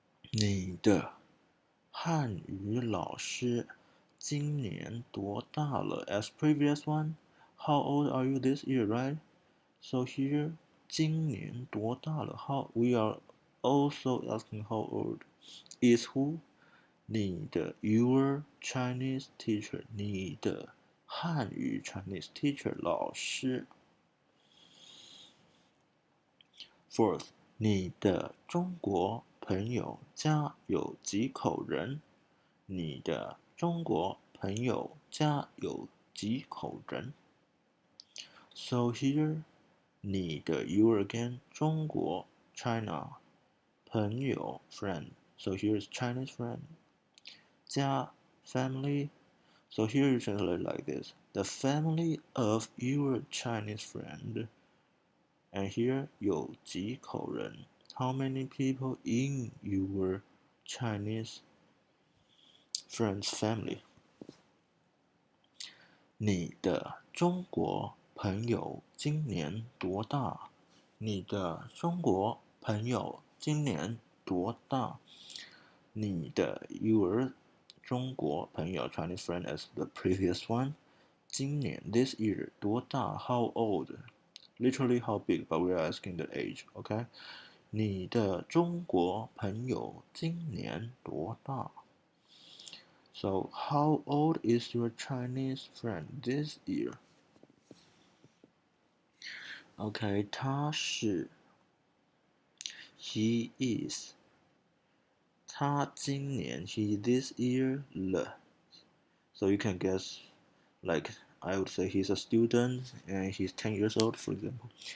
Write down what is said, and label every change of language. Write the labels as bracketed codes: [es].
[zh] 你的汉语老师今年多大了？ [en] As previous one, how old are you this year, right? So here, [zh] 今年多大了 [en] How we are also asking how old is who? 你的 your Chinese teacher, 你的汉语 Chinese teacher 老师。 [zh] Fourth, 你的中国朋友家有几口人？你的中国朋友家有几口人？ [en] So here, 你的 you again, 中国 China 朋友 friend. So here is Chinese friend. 家 family. So here you translate like this. The family of your Chinese friend. And here [zh] 有几口人 [en] How many people in your Chinese friend's family? [zh] 你的中国朋友今年多大？你的中国朋友今年多大？ [en] 你的 your 中国朋友 Chinese friend as the previous one. 今年 this year 多大 How old? Literally how big, but we are asking the age, okay? [zh] 你的中国朋友今年多大？ [en] So how old is your Chinese friend this year? Okay, 他是 he is 他今年 he this year 了 So you can guess, like I would say he's a student and he's 10 years old, for example.